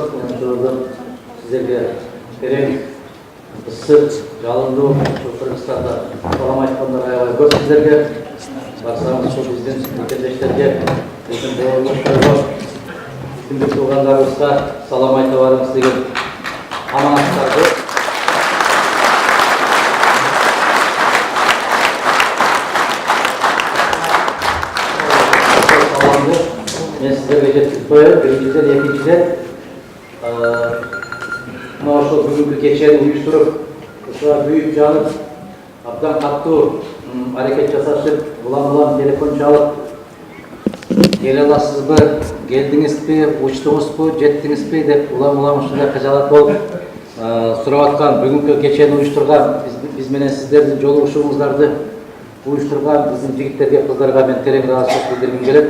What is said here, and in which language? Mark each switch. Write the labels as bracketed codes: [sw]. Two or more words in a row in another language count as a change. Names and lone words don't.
[ky] Мен ошолордон сиздерге терең, ысык, жалындуу Кыргызстанда салам айткандар аябай көп сиздерге. Барсаңыз ушул биздин мекендештерге, биздин бауырлашторго, биздин туугандарыбызга салам айта барыңыз деген аманаттарды мен [kk] сіздерге жеткізіп қояйын. Біріншіден, екіншіден, [ky] ошол бүгүнкү кечени уюштуруп, ушуга күйүп жанып, абдан каттуу аракет жасашып, улам телефон чалып, келе аласызбы, келдиңизби, учтуңузбу, жеттиңизби деп улам ушундай кажалат болуп сурап аткан, бүгүнкү кечени уюштурган, биз менен сиздердин жолугушууңуздарды уюштурган биздин жигиттерге, кыздарга мен терең ыраазычылык билдиргим келет.